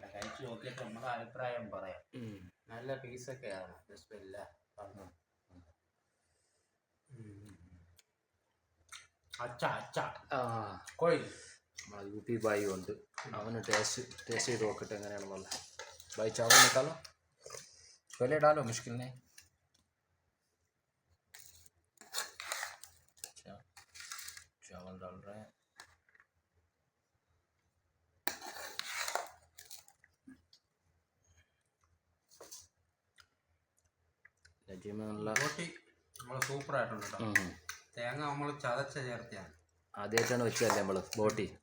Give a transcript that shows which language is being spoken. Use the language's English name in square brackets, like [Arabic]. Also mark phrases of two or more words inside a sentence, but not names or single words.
[Malayalam] കഴിച്ചു നോക്കിയിട്ട് നമ്മുടെ അഭിപ്രായം പറയാം. നല്ല പീസൊക്കെയാണ്. ബിസ്മില്ല പറഞ്ഞു. അച്ഛ കോഴി നമ്മളെ യൂപി ബായി ഉണ്ട്, അവന് ടേസ്റ്റ് ചെയ്ത് നോക്കട്ടെ എങ്ങനെയാണെന്നുള്ള. [Hindi] भाई चावल निकालो, पहले डालो, मुश्किल नहीं. चावल डाल रहे हैं. [Malayalam] ബോട്ടി നമ്മൾ സൂപ്പറായിട്ടുണ്ട് കേട്ടോ. തേങ്ങ നമ്മൾ ചതച്ച ചേർത്തിയാണ്. ആദ്യമായിട്ടാണ് വെച്ചതല്ലേ നമ്മൾ ബോട്ടി.